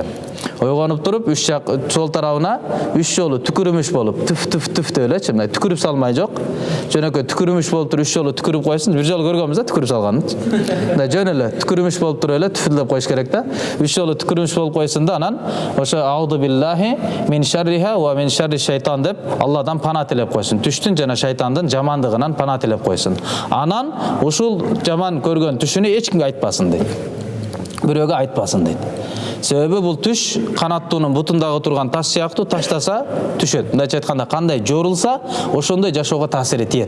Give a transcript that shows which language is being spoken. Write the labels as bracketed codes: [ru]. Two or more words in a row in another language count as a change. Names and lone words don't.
[ky] Ойгонуп туруп, үч жак сол тарабына 3 жолу түкүрүмүш болуп, түф деп элечи, мындай түкүрүп салмай жок. Жөнөкөй түкүрүмүш болуп туруп 3 жолу түкүрүп койсун. Бир жолу көргөнбүз да түкүрүп салганын. Мындай жөн эле түкүрүмүш болуп туруп эле түфүлдеп коюш керек да. 3 жолу түкүрүмүш болуп койсун да, анан ошо [ar] أعوذ بالله من شرها ومن شر الشيطان [ky] деп Алладан пана тилеп койсун. Түштүн жана шайтандын жамандыгынан пана тилеп койсун. Анан ушул жаман көргөн түшүнү эч кимге айтпасын дейт. Бирөөгө айтпасын дейт. Себеби бул түш канаттуунун бутундагы турган таш сыяктуу, таштаса түшөт. Мындайча айтканда, кандай жорулса, ошондой жашоого таасири тиет.